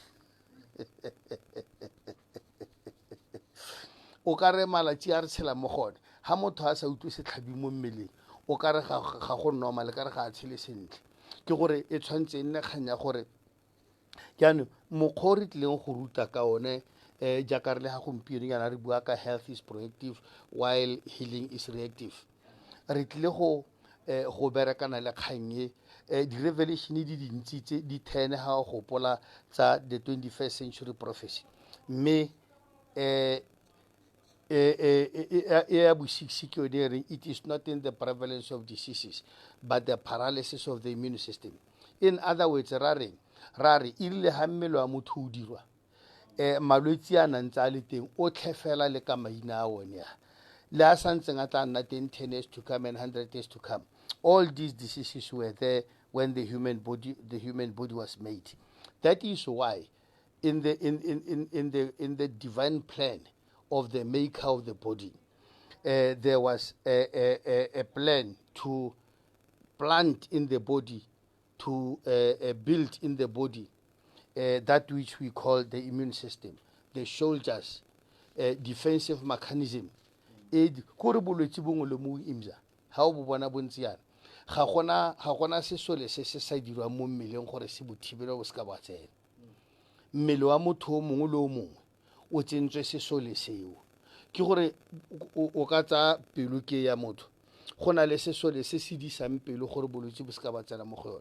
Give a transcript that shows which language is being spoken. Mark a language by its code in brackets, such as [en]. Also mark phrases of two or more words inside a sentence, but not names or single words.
[tn] o ka re malatsi a re tshela mo gone ga motho a sa utlwe setlhabi mo mmeleng o ka re ga go normal ka re ga a tshele sentle ke gore e tshwantse e nne kgang ya gore jaanong mokgwa o re tlileng go ruta ka one jaaka re le ga gompieno jaana re bua ka [en] health is proactive while healing is reactive [tn] re tlile go berekana le kgang e di-revelation di dintsi tse di 10 ga o gopola tsa [en] the 21st century prophecy [tn] mme ya bo-6 ke yone reng [en] it is not in the prevalence of diseases but the paralysis of the immune system in other words [tn] ra re irile ga mmele wa motho o dirwa malwetse a nantse a le teng o tlhefela le ka maina a one le a santseng a tla nna teng [en] 10 years to come and 100 years to come all these diseases were there when the human body was made. That is why in the divine plan of the maker of the body, there was a plan to plant in the body, to build in the body that which we call the immune system, the soldiers, defensive mechanism. [tn] Kore bolwetse bongwe le mo imza ha o bo bona bontsi yana ga gona sesole se se sa dirwang mo mmeleng gore se bo thibela go se ka ba tsena. Mmele wa motho o mongwe le o mongwe o tsentswe sesole seo, ke gore o ka tsa pelo ke ya motho go na le sesole se se disang pelo gore bolwetse bo se ka ba tsena mo go yone.